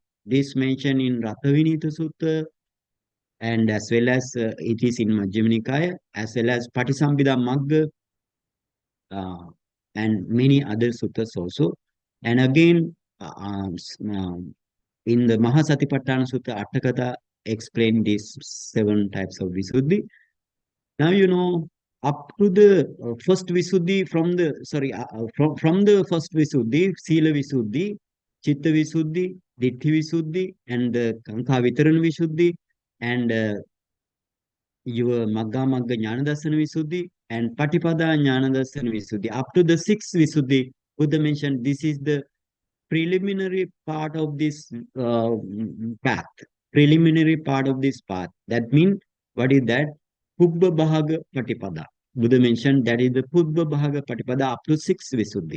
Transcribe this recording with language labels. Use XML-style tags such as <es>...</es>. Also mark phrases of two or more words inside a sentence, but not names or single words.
<en>This mentioned in Rathavinita Sutta, and as well as it is in Majjhima Nikaya, as well as Patisambhida Magga, uh, and many other suttas also. And again, in the Satipatthana Sutta, Atthakatha explain these 7 types of Visuddhi. Now, up to the first Visuddhi from the first Visuddhi,</en> <pi>Sila Visuddhi, Chitta Visuddhi, Ditthi Visuddhi,</pi> <en>and</en> <pi>Kanka Vitaran Visuddhi,</pi> <en>and your</en> <pi>Magga Magga Jnanadassana Visuddhi,</pi> <en>and</en> <pi>Patipada Jnanadassana Visuddhi.</pi> <en>Up to the 6th Visuddhi, Buddha mentioned this is the preliminary part of this path. Preliminary part of this path. That means, what is that?</en> <pi>Pubbha Bhaga Patipada.</pi> <en>Buddha mentioned that is the</en> <pi>Pubbha Bhaga Patipada</pi> <en>up to 6th Visuddhi.</en>